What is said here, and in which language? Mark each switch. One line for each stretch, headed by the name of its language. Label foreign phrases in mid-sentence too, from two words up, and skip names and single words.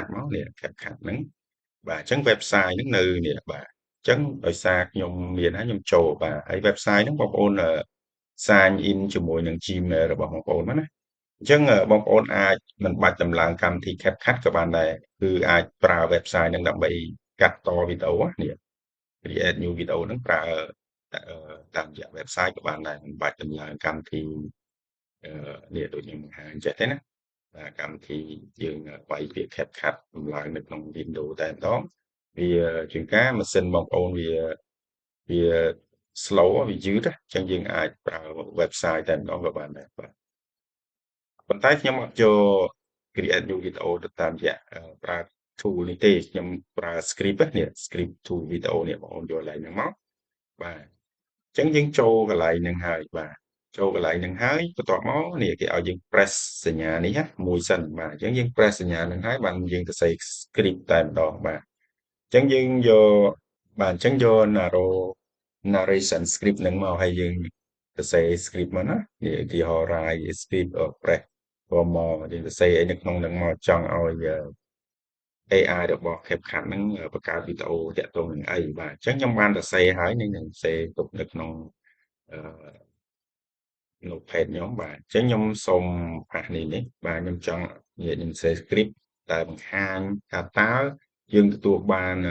Khmer: មកនេះ Capcut ហ្នឹងបាទអញ្ចឹង website ហ្នឹងនៅនេះបាទអញ្ចឹងដោយសារខ្ញុំមានហើយខ្ញុំចូលបាទហើយ website ហ្នឹងបងប្អូនsign in ជាមួយនឹង Gmail របស់បងប្អូនមកណាអញ្ចឹងបងប្អូនអាចមិនបាច់ដំឡើងកម្មវិធី Capcut ក៏បានដែរគឺអាចប្រើ website ហ្នឹងដើម្បីកាត់តវីដេអូនេះ
English: create new video
Khmer: ហ្នឹងប្រើតាមរយៈ website ក៏បានដែរមិនបាច់ដំឡើងកម្មវិធីនេះដូចខ្ញុំបង្ហាញចេះទេណាបាទកម្មវិធីយើងវាយពាក្យ Capcut ដំឡើងនៅក្នុង Windows តែម្ដងវាជាងការម៉ាស៊ីនបងប្អូនវា slow វាយឺតអញ្ចឹងយើងអាចប្រើ website តែម្ដងក៏បានដែរបាទប៉ុន្តែខ្ញុំអត់យក
English: create new video
Khmer: ទៅតាមរយៈប្រើ tool នេះទេខ្ញុំប្រើ script នេះ
English: script tool
Khmer: video នេះបងប្អូនយកកន្លែងហ្នឹងមកបាទអញ្ចឹងយើងចូលកន្លែងហ្នឹងហើយបាទចូលកន្លែងហ្នឹងហើយបន្ទាប់មកនេះគេឲ្យយើង press សញ្ញានេះណាមួយសិនបាទអញ្ចឹងយើង press សញ្ញាហ្នឹងហើយបានយើងទៅសេ script តែម្ដងបាទអញ្ចឹងយើងយកបាទអញ្ចឹងយក
English: narration script
Khmer: ហ្នឹងមកហើយយើងទៅសេ script មកណានេះឧទាហរណ៍
English: write script press
Khmer: ក៏មកយើងទៅសេអីនៅក្នុងហ្នឹងមកចង់ឲ្យ AI របស់ Capcut ហ្នឹងបង្កើតវីដេអូតាក់ទងនឹងអីបាទអញ្ចឹងខ្ញុំបានសរសេរហើយនឹងសរសេរទុកនៅក្នុង notepad ខ្ញុំបាទអញ្ចឹងខ្ញុំសូមផាសនេះបាទខ្ញុំចង់និយាយខ្ញុំសេ script តែបង្ហាញថាតើយើងទទួលបាន